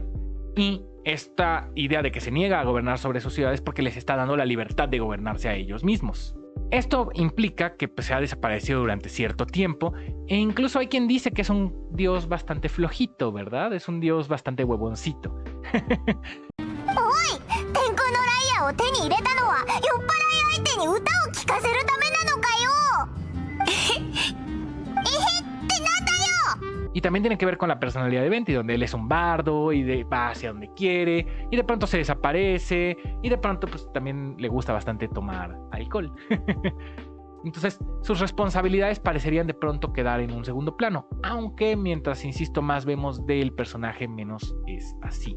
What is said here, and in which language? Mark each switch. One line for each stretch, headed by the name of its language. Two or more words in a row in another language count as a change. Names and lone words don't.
Spanish: Y esta idea de que se niega a gobernar sobre su ciudad es porque les está dando la libertad de gobernarse a ellos mismos. Esto implica que se ha desaparecido durante cierto tiempo, e incluso hay quien dice que es un dios bastante flojito, ¿verdad? Es un dios bastante huevoncito.
Japanese: 天空のライアーを手に入れたのは酔っ払い相手に歌を聴かせるためなのかよってなんだよ
Spanish: Y también tiene que ver con la personalidad de Venti, donde él es un bardo y va hacia donde quiere, y de pronto se desaparece, y de pronto pues también le gusta bastante tomar alcohol. Entonces sus responsabilidades parecerían de pronto quedar en un segundo plano, aunque mientras insisto más vemos del personaje menos es así.